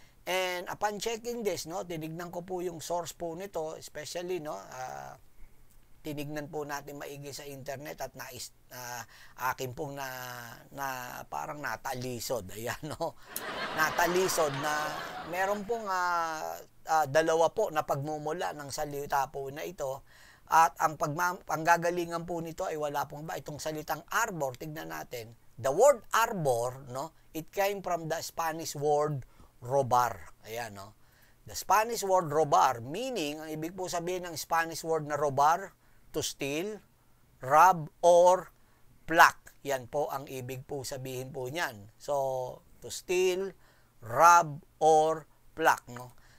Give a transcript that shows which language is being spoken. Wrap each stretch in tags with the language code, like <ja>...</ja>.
<en>And upon checking this,</en> <tl>no, tinignan ko po yung source po nito, especially, no, tinignan po natin maigi sa internet at akin pong parang natalisod. Ayan, no? Natalisod na meron pong dalawa po na pagmumula ng salita po na ito. At ang gagalingan po nito ay wala pong ba itong salitang arbor. Tignan natin.</tl> <en>The word arbor, no, it came from the Spanish word robar. Ayan, no? The Spanish word robar, meaning,</en> <tl>ang ibig po sabihin ng</tl> <en>Spanish word na robar, to steal, rob, or pluck.</en> <tl>Yan po ang ibig po sabihin po niyan.</tl> <en>So, to steal, rob, or pluck, no?</en>